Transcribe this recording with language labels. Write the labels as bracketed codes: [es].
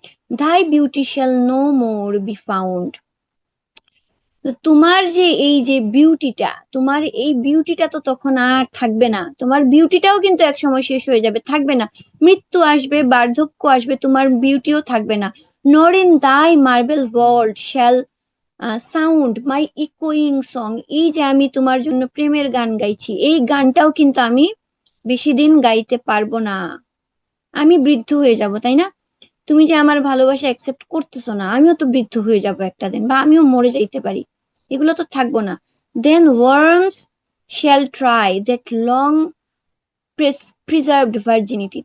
[en] thy beauty shall no more be found. [bn] তো তোমার যে এই যে বিউটিটা, তোমার এই বিউটিটা তো তখন আর থাকবে না। তোমার বিউটিটাও কিন্তু এক সময় শেষ হয়ে যাবে, থাকবে না। মৃত্যু আসবে, বার্ধক্য আসবে, তোমার বিউটিও থাকবে না। [en] nor in thy marble vault shall sound my ইকোয়িং song. [bn] এই যে আমি তোমার জন্য প্রেমের গান গাইছি, এই গানটাও কিন্তু আমি বেশি দিন গাইতে পারবো না। আমি বৃদ্ধ হয়ে যাব, তাই না? তুমি যে আমার ভালোবাসা অ্যাকসেপ্ট করতেছো না, আমিও তো বৃদ্ধ হয়ে যাব একটা দিন, বা আমিও মরে যাইতে পারি, এগুলো তো থাকবো না। [en] Then worms shall try that long preserved virginity.